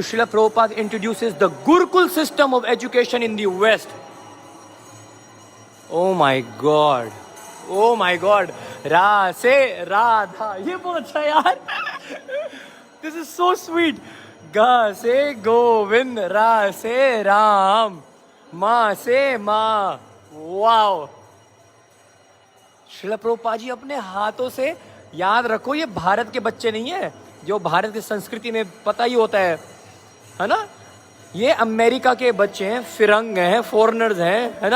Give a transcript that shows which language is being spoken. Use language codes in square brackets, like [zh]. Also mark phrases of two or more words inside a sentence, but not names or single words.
[en] Srila Prabhupada introduces the Gurukul system of education in the West. Oh my God. Oh my God. [hi] र से राधा. ये बहुत अच्छा यार. [en] This is so sweet. [hi] ग से गोविंद, र से राम, म से माँ. [en] Wow. [hi] श्रील प्रभुपाद जी अपने हाथों से, याद रखो ये भारत के बच्चे नहीं है, जो भारत की संस्कृति में पता ही होता है ना, ये अमेरिका के बच्चे हैं, फिरंग हैं, फॉरेनर्स हैं, है ना।